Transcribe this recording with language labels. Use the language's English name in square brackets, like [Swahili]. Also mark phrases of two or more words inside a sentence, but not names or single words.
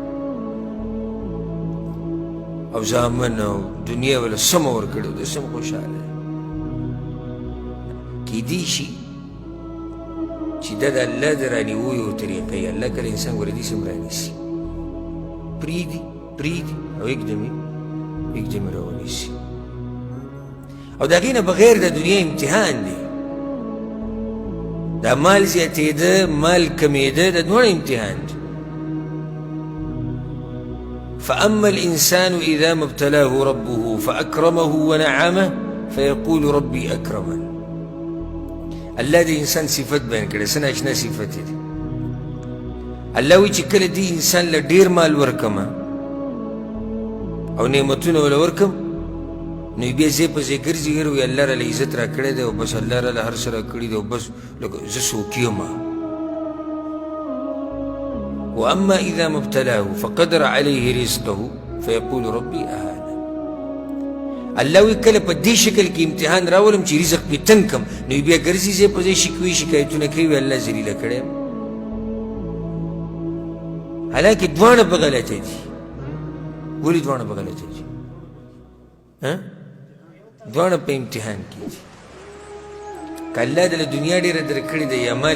[Pashto] او زامن او دنیا ورله سمه ورکړې او د سم خوشحاله کیدی شي چې دا د الله د رانیویو طریقه یې الله کله انسان ګوره داسې هم رانیسي پرېږدي او یکدم راونیسي او د هغې نه بغیر د دنیا امتحان دی دا مال زیاتېده مال کمېده دا دواړه امتحان دی [Arabic] فأما الإنسان إذا ما ابتلاه ربه فأكرمه ونعمه فيقول ربي أكرمن [Pashto] الله د انسان صفت بیان کړی څه ناشنا صفت دی الله وایي چې کله دې انسان له ډېر مال ورکمه او نعمتونه وله ورکم نو بیا ځای په ځای ګرځي وایي الله راله عزت را کړی دی او بس الله راله هر څه را کړي دی او بس لکه زه څوک یم [Arabic] واما اذا ما ابتلاه فقدر عليه رزقه فيقول ربي اهانن [Pashto] الله وی کله په دې شکل کې امتحان راولم چې رزق پې تنګ کم نو بیا ګرځي ځای په ځای شکوي شکایتونه کوي الله ذلیله کړی یم حالانکې دواړه په غلطه دي ولې دواړه په غلطه دي دواړه په امتحان کې دي که الله دله دنیا ډېره درکړې ده یا مال